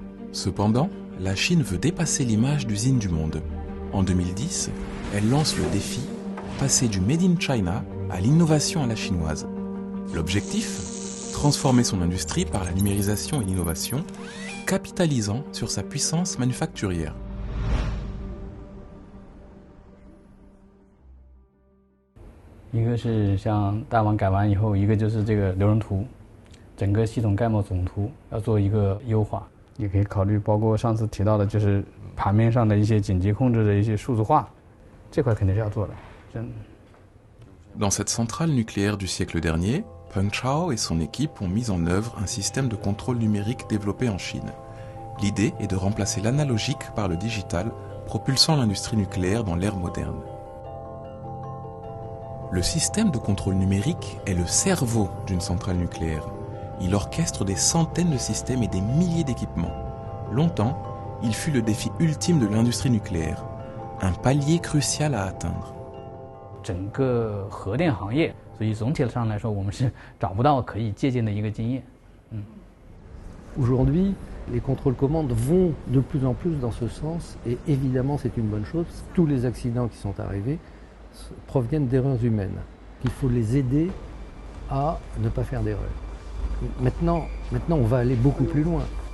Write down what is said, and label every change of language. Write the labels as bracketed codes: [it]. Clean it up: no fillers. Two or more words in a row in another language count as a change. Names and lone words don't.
[fr] Cependant, la Chine veut dépasser l'image d'usine du monde. En 2010, elle lance le défi « Passer du [en] Made in China [fr] à l'innovation à la chinoise ». L'objectif ? Transformer son industrie par la numérisation et l'innovation, capitalisant sur sa puissance manufacturière. [zh] 一个是像大网改完以后，一个就是这个流程图，整个系统概貌总图要做一个优化，也可以考虑包括上次提到的，就是盘面上的一些紧急控制的一些数字化，这块肯定是要做的。 [fr] Dans cette centrale nucléaire du siècle dernier, Peng Chao et son équipe ont mis en œuvre un système de contrôle numérique développé en Chine. L'idée est de remplacer l'analogique par le digital, propulsant l'industrie nucléaire dans l'ère moderne. Le système de contrôle numérique est le cerveau d'une centrale nucléaire. Il orchestre des centaines de systèmes et des milliers d'équipements. Longtemps, il fut le défi ultime de l'industrie nucléaire, un palier crucial à atteindre. [zh] 整个核电行业，所以总体上来说，我们是找不到可以借鉴的一个经验。 [fr] Aujourd'hui, les contrôles commandes vont de plus en plus dans ce sens, et évidemment c'est une bonne chose. Tous les accidents qui sont arrivés proviennent d'erreurs humaines. Il faut les aider à ne pas faire d'erreurs. Maintenant, on va aller beaucoup plus loin.